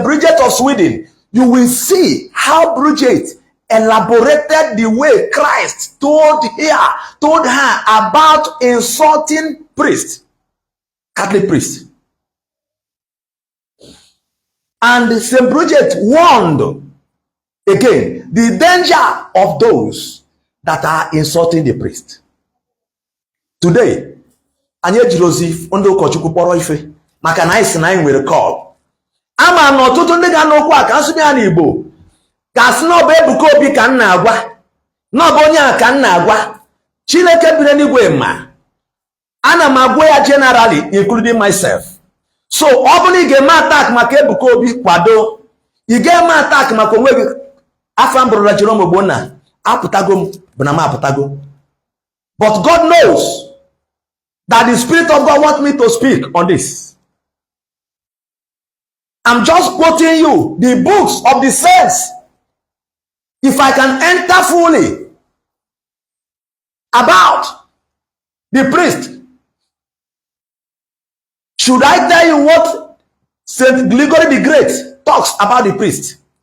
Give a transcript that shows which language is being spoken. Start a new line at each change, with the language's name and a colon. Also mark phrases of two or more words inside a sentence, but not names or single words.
English: Bridget of Sweden, you will see how Bridget elaborated the way Christ told her about insulting priests, Catholic priests. And St. Bridget warned again the danger of those that are insulting the priest. Today,
Igbo: anyị ejiri ozi ndị ụkọchukwu kpọrọ ife maka na anyị si na anyị nwere kọl. Ama na ọtụtụ ndị ga n'okwu a ka nsụbịa ya n'Igbo ga-asị na ọ bụ Ebuka Obi ka m na-agwa, na ọ bụ onye a ka m na-agwa. Chineke biri n'igwe ma ana m agwa ya
English: generally including myself.
Igbo: So ọ bụ na ị ga-eme attack maka Ebuka Obi, kwado. Ị ga-eme attack maka onwe gị. Afa m bụrụla Jerome Ogbonna, apụtago m bụ na m apụtago.
English: But God knows that the Spirit of God wants me to speak on this. I'm just quoting you the books of the saints. If I can enter fully about the priest, should I tell you what Saint Gregory the Great talks about the priest?